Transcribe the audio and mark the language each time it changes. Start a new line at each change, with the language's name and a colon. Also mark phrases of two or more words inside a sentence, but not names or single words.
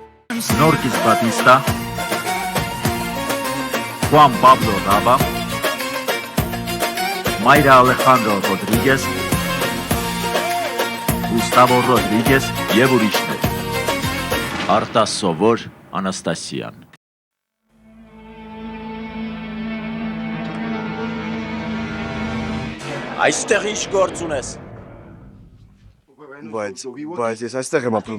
Armenian: Snorkis Batista, Juan Pablo Raba, Mayra Alejandro Rodríguez, Gustavo Rodríguez եւ ուրիշներ։ Արտաս Սովոր Անաստասյան։ Այստեղ ինչ գործ ունես։ Բայց ես այստեղ եմ ապրում։